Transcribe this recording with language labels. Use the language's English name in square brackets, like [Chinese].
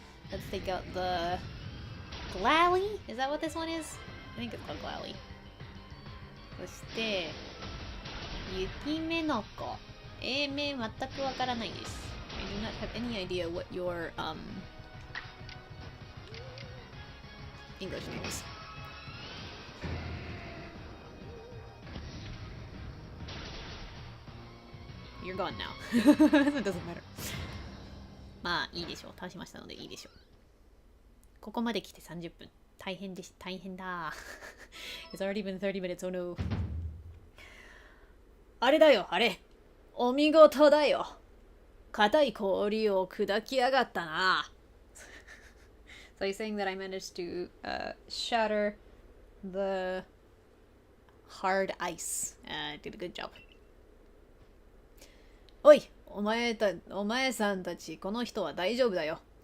[English] let's take out the Glally? Is that what this one is? I think it's called Glally. [Japanese] そして、雪目の子。英名全くわからないです。 [English] I do not have any idea what your English name is. You're gone now. It doesn't matter. [Japanese] まあいいでしょう。倒しましたのでいいでしょう。ここまで来て30分。大変でし、大変だ。 [English] It's already been 30 minutes, oh no. [Japanese] あれだよ、あれ。お見事だよ。硬い氷を砕きやがったな。 [English] So he's saying that I managed to shatter the hard ice. Did a good job. [Japanese] おい、お前さんたち、この人は大丈夫だよ。